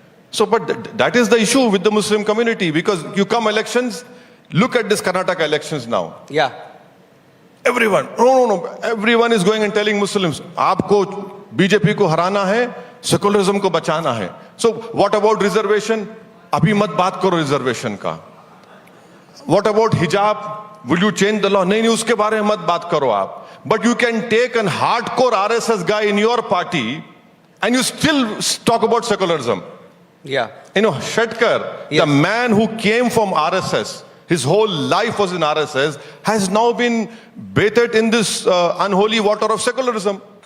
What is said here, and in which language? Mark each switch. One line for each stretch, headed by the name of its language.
English: So, but that is the issue with the Muslim community because you come elections, look at this Karnataka elections now. Yeah. Everyone, no. Everyone is going and telling Muslims,
Hindi: आपको BJP को हराना है, secularism को बचाना है.
English: So, what about reservation?
Hindi: अभी मत बात करो reservation का.
English: What about hijab? Will you change the law?
Hindi: नहीं, उसके बारे में मत बात करो आप.
English: But you can take a hardcore RSS guy in your party and you still talk about secularism. Yeah. Shetkar, Yes. the man who came from RSS, his whole life was in RSS, has now been bathed in this unholy water of secularism.